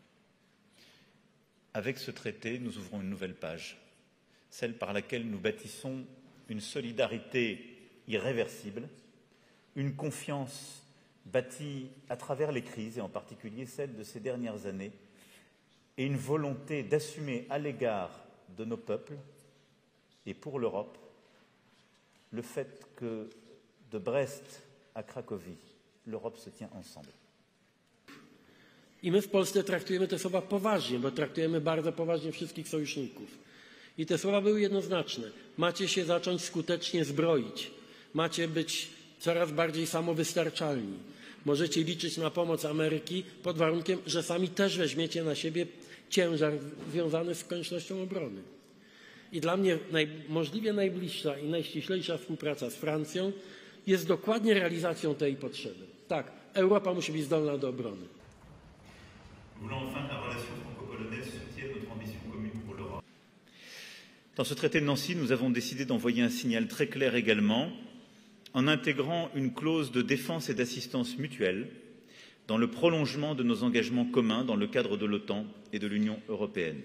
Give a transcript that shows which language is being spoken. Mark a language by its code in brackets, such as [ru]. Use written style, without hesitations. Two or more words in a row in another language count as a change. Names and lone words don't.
[fr] Avec ce traité, nous ouvrons une nouvelle page, celle par laquelle nous bâtissons une solidarité irréversible, une confiance bâtie à travers les crises, et en particulier celle de ces dernières années, et une volonté d'assumer à l'égard de nos peuples et pour l'Europe le fait que de Brest à Cracovie, l'Europe se tient ensemble. [pl] I my w Polsce traktujemy te słowa poważnie, bo traktujemy bardzo poważnie wszystkich sojuszników. I te słowa były jednoznaczne. Macie się zacząć skutecznie zbroić. Macie być coraz bardziej samowystarczalni. Możecie liczyć na pomoc Ameryki pod warunkiem, że sami też weźmiecie na siebie ciężar związany z koniecznością obrony. I dla mnie możliwie najbliższa i najściślejsza współpraca z Francją jest dokładnie realizacją tej potrzeby. Tak, Europa musi być zdolna do obrony. [fr] Nous voulons enfin que la relation franco-polonaise soutienne notre ambition commune pour l'Europe. Dans ce traité de Nancy, nous avons décidé d'envoyer un signal très clair également, en intégrant une clause de défense et d'assistance mutuelle dans le prolongement de nos engagements communs dans le cadre de l'OTAN et de l'Union européenne.